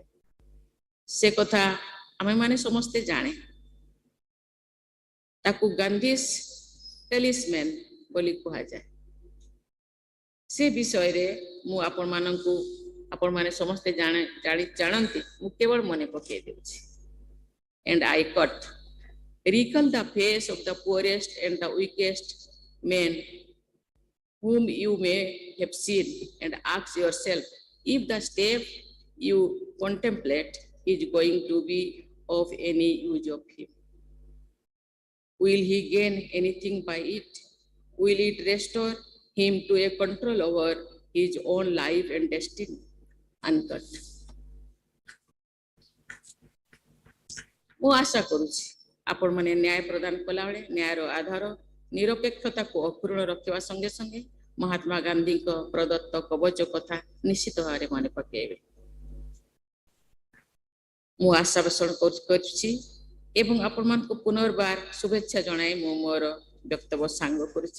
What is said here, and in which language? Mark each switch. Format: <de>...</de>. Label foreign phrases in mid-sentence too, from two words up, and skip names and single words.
<or>ସେ କଥା ଆମେମାନେ ସମସ୍ତେ ଜାଣେ। ତାକୁ</or> <en>Gandhi's talisman</en> <or>ବୋଲି କୁହାଯାଏ। ସେ ବିଷୟରେ ମୁଁ ଆପଣମାନେ ସମସ୍ତେ ଜାଣନ୍ତି, ମୁଁ କେବଳ ମନେ ପକାଇ ଦେଉଛି।</or> <en>And I quote, recall the face of the poorest and the weakest men whom you may have seen and ask yourself if the step you contemplate is going to be of any use of him. Will he gain anything by it? Will it restore him to a control over his own life and destiny? Unquote.</en> <or>ମୁଁ ଆଶା କରୁଛି ଆପଣମାନେ ନ୍ୟାୟ ପ୍ରଦାନ କଲାବେଳେ ନ୍ୟାୟର ଆଧାର ନିରପେକ୍ଷତାକୁ ଅକ୍ଷୁଣ୍ଣ ରଖିବା ସଙ୍ଗେ ସଙ୍ଗେ ମହାତ୍ମା ଗାନ୍ଧୀଙ୍କ ପ୍ରଦତ୍ତ କବଚ କଥା ନିଶ୍ଚିତ ଭାବରେ ମନେ ପକାଇବେ। ମୁଁ ଆଶା ପୋଷଣ କରୁଛି ଏବଂ ଆପଣମାନଙ୍କୁ ପୁନର୍ବାର ଶୁଭେଚ୍ଛା ଜଣାଇ ମୁଁ ମୋର ବକ୍ତବ୍ୟ ସାଙ୍ଗ କରୁଛି।</or>